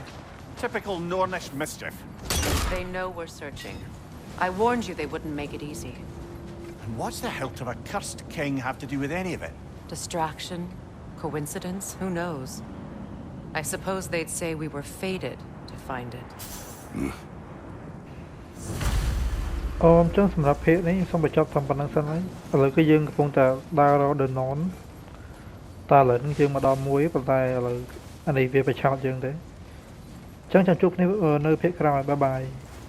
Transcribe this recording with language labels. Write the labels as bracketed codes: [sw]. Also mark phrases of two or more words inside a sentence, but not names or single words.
[en] Typical Nornish mischief. They know we're searching. I warned you they wouldn't make it easy. And what's the hilt of a cursed king have to do with any of it? Distraction? Coincidence? Who knows? I suppose they'd say we were fated to find it. [km] អូអញ្ចឹងសម្រាប់ភាគនេះសូមបញ្ចប់តាមប៉ុណ្្នឹងសិនហើយឥឡូវគឺយើងកំពុងតែដើររក The Non តែឥឡូវនេះយើងមកដល់មួយប៉ុន្តែឥឡូវអានេះវាប្រឆោតយើងទេអញ្ចឹងចាំជួបគ្នានៅភាគក្រោយបាយបាយ